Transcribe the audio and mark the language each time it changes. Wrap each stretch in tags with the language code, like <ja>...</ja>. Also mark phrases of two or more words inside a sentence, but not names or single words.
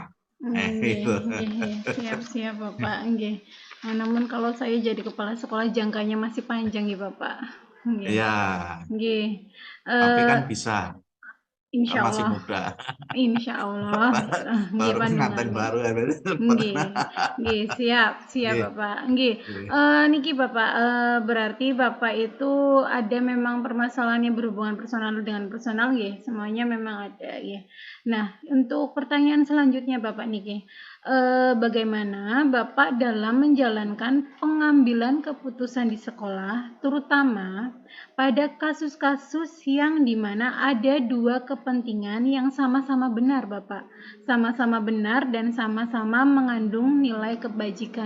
<id>Itu. Siap Bapak, nggih. Nah, namun kalau saya jadi kepala sekolah jangkanya masih panjang ya Bapak. Nggih. Iya, Nggih. tapi kan bisa. Kan Insya masih Allah. muda.</id> <ar>Insya Allah.</ar> <id>Nggih Baru pengantin pandangan. baru ya. Nggih, siap Nggih. Bapak. Nggih. Nggih. Niki Bapak, berarti Bapak itu ada memang permasalahan yang berhubungan personal dengan personal nggih, semuanya memang ada ya. Nah, untuk pertanyaan selanjutnya Bapak niki, bagaimana Bapak dalam menjalankan pengambilan keputusan di sekolah, terutama pada kasus-kasus yang dimana ada dua kepentingan yang sama-sama benar Bapak, sama-sama benar dan sama-sama mengandung nilai kebajikan.</id>